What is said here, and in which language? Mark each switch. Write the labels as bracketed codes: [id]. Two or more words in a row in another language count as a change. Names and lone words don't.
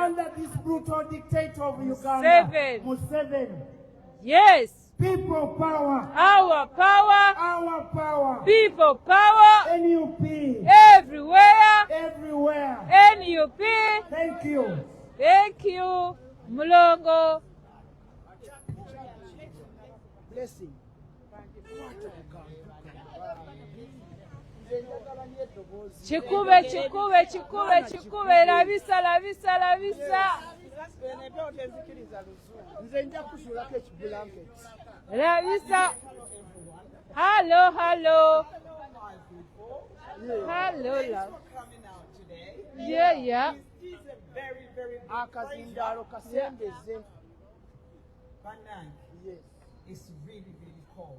[en] under this brutal dictator of Uganda, Museveni. Yes. People power. Our power. Our power. People power. NUP. Everywhere. Everywhere. NUP. Thank you. Thank you. Mulongo. Blessing. Chikube, chikube, chikube, chikube. Labisa, labisa, labisa. Labisa. Hello, hello. Hello, love. Yeah, yeah. Yes, it's really, really cold.